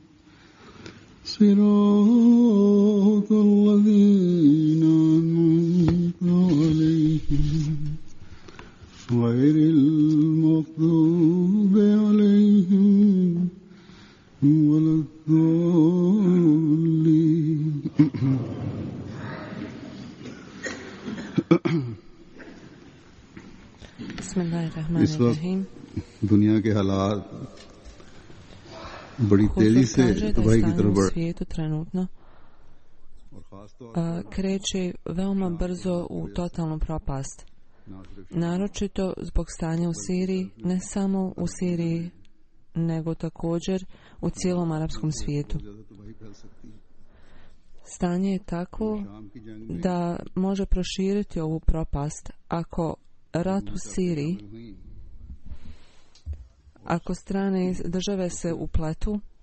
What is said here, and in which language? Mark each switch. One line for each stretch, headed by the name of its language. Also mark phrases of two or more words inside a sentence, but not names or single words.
Arabic: صراط الذين أنعمت عليهم غير المغضوب عليهم ولا الضالين.
Hindi: इस वक्त दुनिया के हालात बड़ी
Bosnian: Huzur
Hindi: तेजी से
Bosnian: kaže da je
Hindi: तबाही की
Bosnian: stanje
Hindi: तरफ
Bosnian: u
Hindi: बढ़
Bosnian: svijetu trenutno kreće veoma brzo u totalnu propast. Naročito zbog stanja u Siriji, ne samo u Siriji, nego također u cijelom arapskom svijetu. Stanje je takvo da može proširiti ovu propast ako rat u Siriji, ako strane države se upletu.